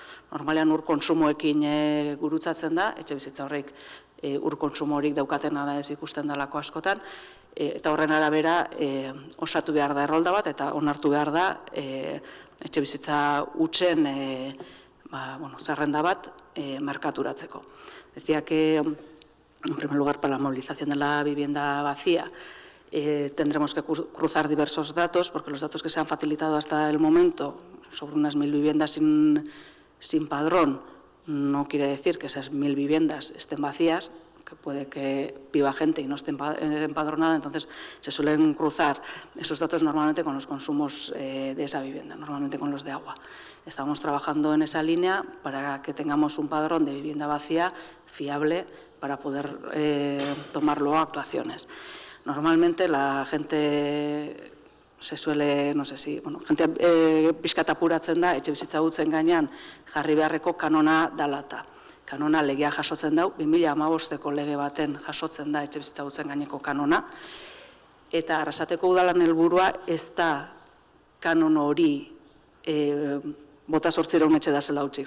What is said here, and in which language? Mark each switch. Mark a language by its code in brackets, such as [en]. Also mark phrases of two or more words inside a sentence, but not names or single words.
[eu] Normalean ur kontsumoekin gurutzatzen da, etxe bizitza horrek ur kontsumo horik daukaten ala ez ikusten dalako askotan, eta horren arabera osatu behar da errolda bat, eta onartu behar da etxe bizitza hutsen zerrenda bat merkaturatzeko. [es] Decía que, en primer lugar, para la movilización de la vivienda vacía, tendremos que cruzar diversos datos, porque los datos que se han facilitado hasta el momento sobre unas 1000 viviendas sin padrón no quiere decir que esas 1000 viviendas estén vacías, que puede que viva gente y no esté empadronada, entonces se suelen cruzar esos datos normalmente con los consumos de esa vivienda, normalmente con los de agua. Estamos trabajando en esa línea para que tengamos un padrón de vivienda vacía fiable para poder tomarlo a actuaciones. Normalmente la gente se suele, no sé si, [eu] gente pixkat apuratzen da, etxe bizitza hutzen gainean jarri beharreko kanona dalata. Kanona legea jasotzen dau, 2015ko lege baten jasotzen da etxe bizitza hutzen gaineko kanona, eta Arrasateko udalan helburua ez da kanon hori bota 800 etxe da zela hutsik.